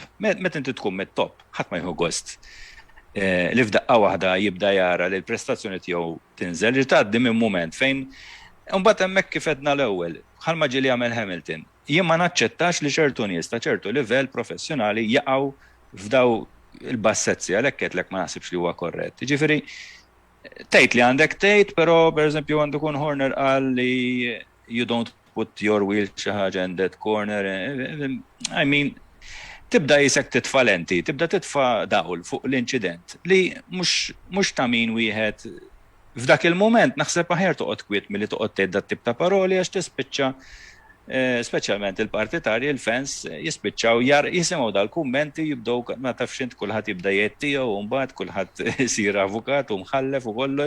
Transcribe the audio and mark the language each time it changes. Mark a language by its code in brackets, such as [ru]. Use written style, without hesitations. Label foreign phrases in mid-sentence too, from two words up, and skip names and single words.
[mt] Meta inti tkun mit-top, ħadd ma jħu gost. Li f'daqqa waħda jibda jara li l-prestazzjoni tiegħu tinżel, li tgħaddi minn mument fejn imbagħad hemmhekk kif edna l-ewwel, bħalma ġieli jagħmel Hamilton. Jien ma naċċettax li ċertu nies ta' ċertu livell professjonali jaqgħu f'daw il-bassezzi għalhekk qedlek ma naħsibx li huwa korrett. Ġifieri tgħid li għandek tgħid, però pereżempju għandu kun Horner qal li [en] you don't put your wheel [mt] xi ħaġa [en] in that corner. I mean, [mt] tibda jisek titfa' lenti, tibda titfa' dawl fuq l-inċident li mhux ta' min wieħed f'dak il-moment naħseb aħjar toqgħod kwiet milli toqgħod tgħid dat-tip ta' paroli għax tispiċċa speċjalment il-partitarji, il-fans jispiċċaw jisimgħu dal-kummenti jibdew ma tafx int kulħadd jibda jgħid tiegħu u mbagħad kulħadd isir avukat u mħallef u kollox.